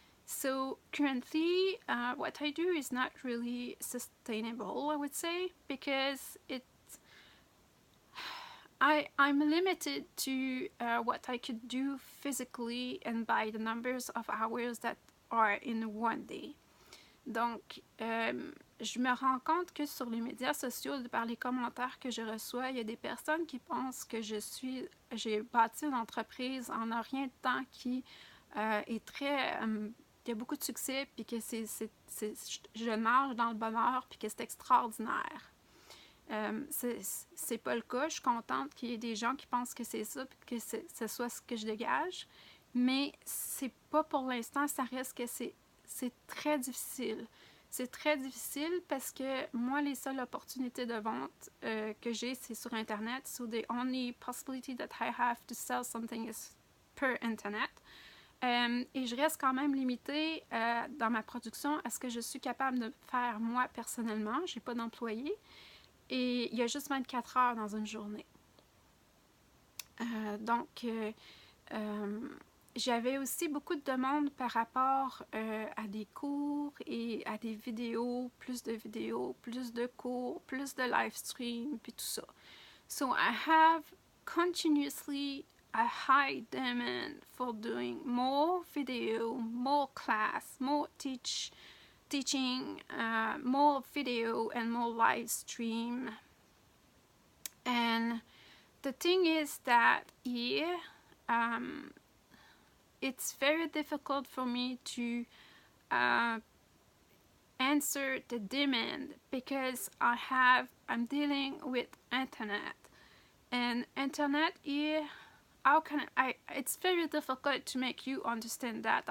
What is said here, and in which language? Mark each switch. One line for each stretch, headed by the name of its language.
English: So currently, what I do is not really sustainable, I would say, because I'm limited to what I could do physically and by the numbers of hours that are in one day.
French: Donc, je me rends compte que sur les médias sociaux, par les commentaires que je reçois, il y a des personnes qui pensent que j'ai bâti une entreprise en un rien de temps qui est très... qui a beaucoup de succès, puis que je marche dans le bonheur, puis que c'est extraordinaire. C'est pas le cas. Je suis contente qu'il y ait des gens qui pensent que c'est ça, puis que ce soit ce que je dégage. Mais c'est pas pour l'instant, ça reste que c'est très difficile. C'est très difficile parce que moi, les seules opportunités de vente que j'ai, c'est sur Internet.
English: So the only possibility that I have to sell something is per Internet.
French: Et je reste quand même limitée dans ma production à ce que je suis capable de faire moi personnellement. J'ai pas d'employé. Et il y a juste 24 heures dans une journée. Donc, j'avais aussi beaucoup de demandes par rapport à des cours et à des vidéos, plus de cours, plus de live stream, puis tout ça.
English: So I have continuously a high demand for doing more video, more class, more teaching, more video and more live stream. And the thing is that here, it's very difficult for me to answer the demand because I'm dealing with internet, and internet here, how can it's very difficult to make you understand that.